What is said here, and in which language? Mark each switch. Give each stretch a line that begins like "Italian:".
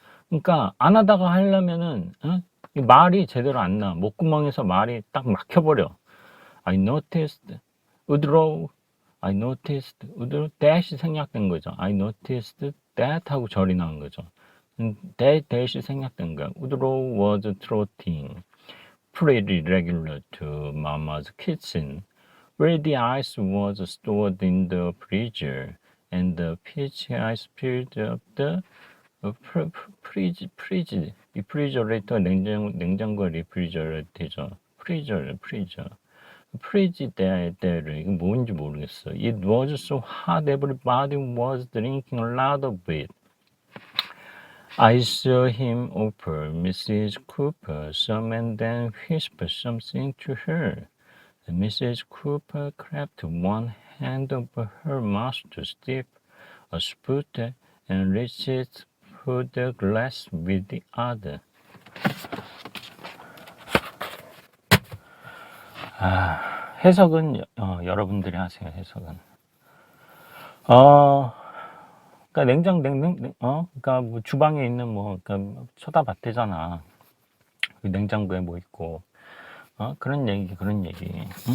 Korean: 그러니까 안 하다가 하려면은 이 말이 제대로 안 나. 목구멍에서 말이 딱 막혀버려.
English: I noticed. woodrow.
Korean: that이 생략된 거죠.
English: I noticed that
Korean: 하고 절이 나온 거죠. that이 생략된 거야.
English: woodrow was trotting pretty regular to Mama's kitchen, where the ice was stored in the freezer, and the peach ice filled up the 프리지.
Korean: 이 프리저레이터 냉장고 리프리저레이터죠. 프리저. 프리지데르 이거 뭔지 모르겠어.
English: It was so hot everybody was drinking a lot of it. I saw him offer Mrs. Cooper some and then whisper something to her. Mrs. Cooper clapped one hand over her mouth to sip a spoon and reached for the glass with the other.
Korean: 해석은 여러분들이 하세요. 해석은. 그러니까 그러니까 뭐 주방에 있는 그러니까 쳐다봤대잖아. 그 냉장고에 뭐 있고, 그런 얘기. 응?